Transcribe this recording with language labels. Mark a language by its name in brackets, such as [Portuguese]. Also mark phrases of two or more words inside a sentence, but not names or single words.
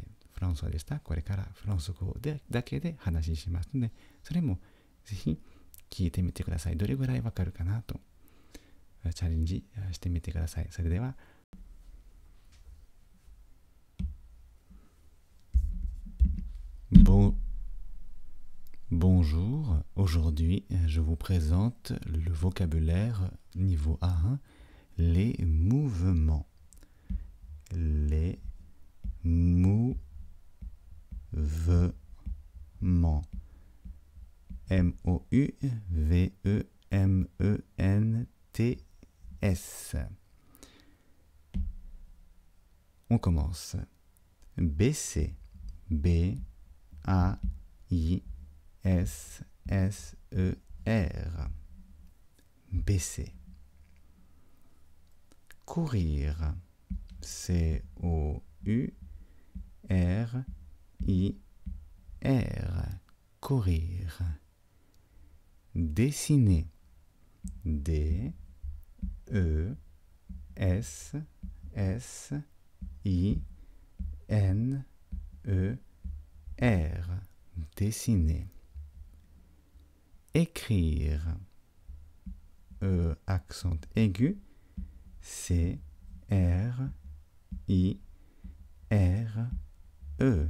[Japanese] フランス語でした。これからフランス語だけで話しますので、それもぜひ聞いてみてください。どれぐらいわかるかなとチャレンジしてみてください。 [French] それでは、Bonjour, aujourd'hui je vous présente le vocabulaire niveau A1, les mouvements. Les mouvements. M-O-U-V-E-M-E-N-T-S. On commence. Baisser. B-A-I-S-S-E-R. Baisser. Courir. C-O-U-R-I-R. Courir. Dessiner. D-E-S-S-I-N-E-R. Dessiner. Écrire. E accent aigu. C-R-I-R-E.